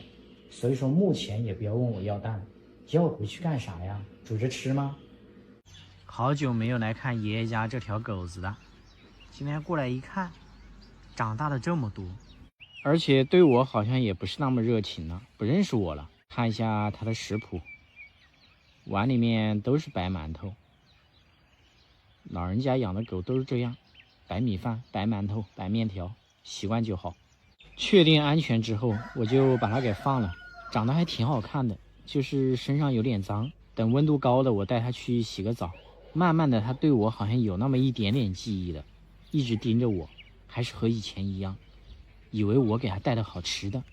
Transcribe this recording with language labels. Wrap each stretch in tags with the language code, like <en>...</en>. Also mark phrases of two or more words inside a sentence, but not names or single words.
<zh>所以說目前也不要問我要蛋，要我回去幹啥呀？煮着吃嗎？好久沒有來看爺爺家這條狗子了，今天過來一看，長大了這麼多，而且對我好像也不是那麼熱情了，不認識我了。看一下它的食譜，碗裡面都是白饅頭。老人家養的狗都是這樣，白米飯、白饅頭、白麵條，習慣就好。確定安全之後，我就把它給放了，長得還挺好看的，就是身上有點髒。等溫度高了，我帶它去洗個澡。慢慢的，它對我好像有那麼一點點記憶了，一直盯着我，還是和以前一樣，以為我給它帶的好吃的。</zh>